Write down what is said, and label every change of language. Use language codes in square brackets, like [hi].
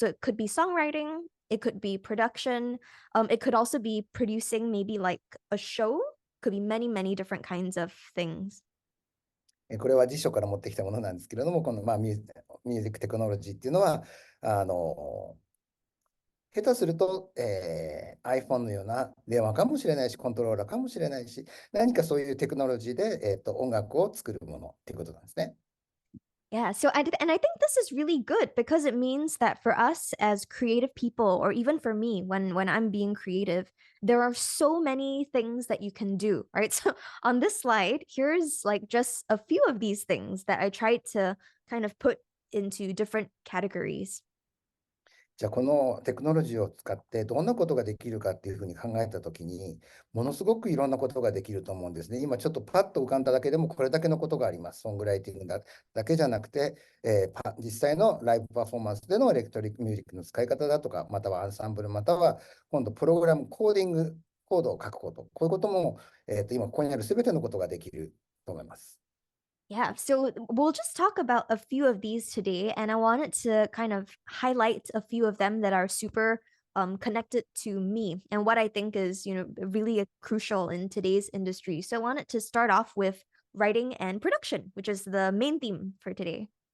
[en] So it could be songwriting, it could be production, it could also be producing maybe like a show, could be many, many different kinds of things. [ja] これは辞書から持ってきたものなんですけれども、この、ミュージックテクノロジーっていうのは、下手すると、iPhone のような電話かもしれないし、コントローラーかもしれないし、何かそういうテクノロジーで、音楽を作るものっていうことなんですね。 [en] Yeah, so and I think this is really good because it means that for us as creative people, or even for me when I'm being creative, there are so many things that you can do, right? So on this slide, here's like just a few of these things that I tried to kind of put into different categories. [ja] じゃあこのテクノロジーを使ってどんなことができるかっていうふうに考えたときに、ものすごくいろんなことができると思うんですね。今ちょっとパッと浮かんだだけでもこれだけのことがあります。ソングライティングだけじゃなくて、実際のライブパフォーマンスでのエレクトリックミュージックの使い方だとか、またはアンサンブル、または今度プログラム、コーディング、コードを書くこと、こういうことも、今ここにあるすべてのことができると思います。 [en] Yeah, so we'll just talk about a few of these today, and I wanted to kind of highlight a few of them that are super connected to me and what I think is, really crucial in today's industry. So I wanted to start off with writing and production, which is the main theme for today.